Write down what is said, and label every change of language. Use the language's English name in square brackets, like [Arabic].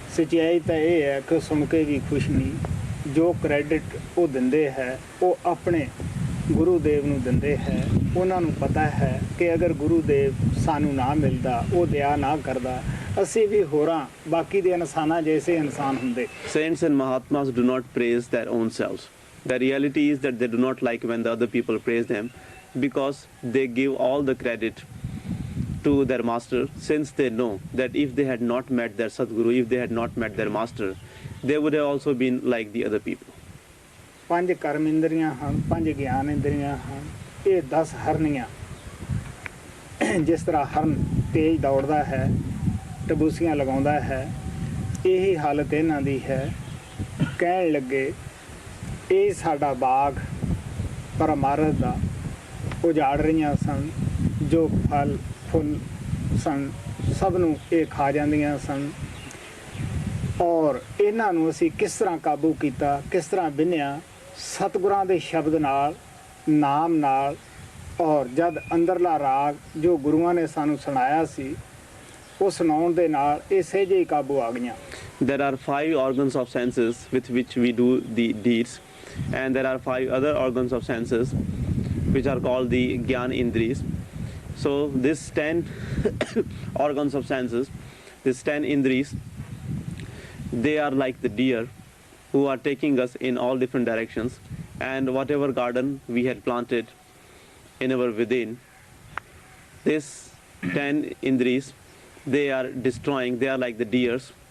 [Punjabi] ਸੱਚਾਈ ਤਾਂ ਇਹ ਹੈ ਕਿ ਸੁਣ ਕੇ ਵੀ ਖੁਸ਼ ਨਹੀਂ। ਜੋ ਕ੍ਰੈਡਿਟ ਉਹ ਦਿੰਦੇ ਹੈ ਉਹ ਆਪਣੇ ਗੁਰੂ ਦੇਵ ਨੂੰ ਦਿੰਦੇ ਹੈ। ਉਹਨਾਂ ਨੂੰ ਪਤਾ ਹੈ ਕਿ ਅਗਰ ਗੁਰੂ ਦੇਵ ਸਾਨੂੰ ਨਾ ਮਿਲਦਾ, ਉਹ ਦਇਆ ਨਾ ਕਰਦਾ, ਅਸੀਂ ਵੀ ਹੋਰਾਂ ਬਾਕੀ ਦੇ ਇਨਸਾਨਾਂ ਜੈਸੇ ਇਨਸਾਨ ਹੁੰਦੇ। [English] Saints and Mahatmas do not praise their own selves. The reality is that they do not like when the other people praise them, because they give all the credit to their master, since they know that if they had not met their Sadguru, if they had not met their master, they would have also been like the other people. [Punjabi] ਪੰਜ ਕਰਮ ਇੰਦਰੀਆਂ ਹਨ, ਪੰਜ ਗਿਆਨ ਇੰਦਰੀਆਂ ਹਨ, ਇਹ 10 ਹਰਨੀਆਂ। ਜਿਸ ਤਰ੍ਹਾਂ ਹਰਨ ਤੇਜ਼ ਦੌੜਦਾ ਹੈ, ਟਬੂਸੀਆਂ ਲਗਾਉਂਦਾ ਹੈ, ਇਹੀ ਹਾਲਤ ਇਹਨਾਂ ਦੀ ਹੈ। ਕਹਿਣ ਲੱਗੇ ਇਹ ਸਾਡਾ ਬਾਗ ਪਰਮਾਰਥ ਦਾ ਉਜਾੜ ਰਹੀਆਂ ਸਨ, ਜੋ ਫਲ ਫੁੱਲ ਸਨ ਸਭ ਨੂੰ ਇਹ ਖਾ ਜਾਂਦੀਆਂ ਸਨ। ਔਰ ਇਹਨਾਂ ਨੂੰ ਅਸੀਂ ਕਿਸ ਤਰ੍ਹਾਂ ਕਾਬੂ ਕੀਤਾ, ਕਿਸ ਤਰ੍ਹਾਂ ਬਿੰਨਿਆ? ਸਤਿਗੁਰਾਂ ਦੇ ਸ਼ਬਦ ਨਾਲ, ਨਾਮ ਨਾਲ, ਔਰ ਜਦ ਅੰਦਰਲਾ ਰਾਗ ਜੋ ਗੁਰੂਆਂ ਨੇ ਸਾਨੂੰ ਸੁਣਾਇਆ ਸੀ, ਉਹ ਸੁਣਾਉਣ ਦੇ ਨਾਲ ਇਹ ਸਹਿਜੇ ਹੀ ਕਾਬੂ ਆ ਗਈਆਂ। [English] There are 5 organs of senses with which we do the deeds, and there are 5 other organs of senses which are called the Gyan Indris. So this 10 organs of senses, this 10 Indris, they are like the deer who are taking us in all different directions, and whatever garden we had planted in our within, this 10 Indris, they are destroying. They are like the deers.